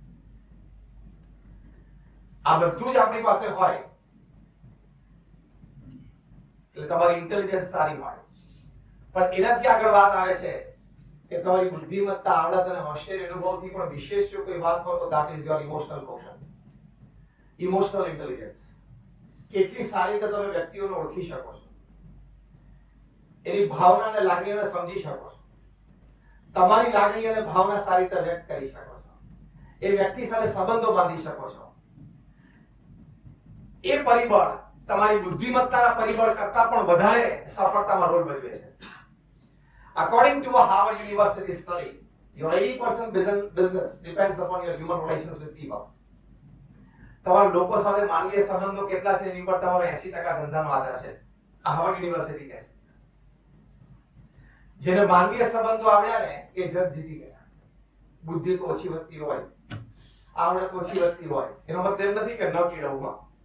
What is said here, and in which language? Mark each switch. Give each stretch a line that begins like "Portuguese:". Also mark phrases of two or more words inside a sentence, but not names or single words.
Gujarati: આ બધું જ આપણી પાસે હોય એટલે તમારી ઇન્ટેલિજન્સ સારી હોય પણ એનાથી આગળ વાત આવે છે કે તમારી બુદ્ધિમત્તા આવડત અને હોશિયારી અનુભવથી પણ વિશેષ જો કોઈ વાત હોય તો
English: that is your emotional quotient, Emotional intelligence.
Gujarati: કેટલી સારી રીતે તમે વ્યક્તિઓને ઓળખી શકો છો એની ભાવના અને લાગણીઓને સમજી શકો છો તમારી લાગણી અને ભાવના સારી રીતે વ્યક્ત કરી શકો છો એ વ્યક્તિ સાથે સંબંધો બાંધી શકો છો. એ પરિબળ તમારી બુદ્ધિમત્તાના પરિબળ કરતાં પણ વધારે સફળતામાં રોલ ભજવે છે.
English: According to a Harvard University study, your 80% business depends upon your human relations with people.
Gujarati: તમારા લોકો સાથે માનવીય સંબંધો કેટલા છે એની પર તમારો 80% ધંધાનો આધાર છે. આ હાર્વર્ડ યુનિવર્સિટી કહે છે. જેને માનવીય સંબંધો આવ્યા ને એ જગ જીતી ગયા. બુદ્ધિ તો ઓછી વધતી હોય આવડત ઓછી વધતી હોય એનો મતલબ એમ નથી કે ન કેળવવા.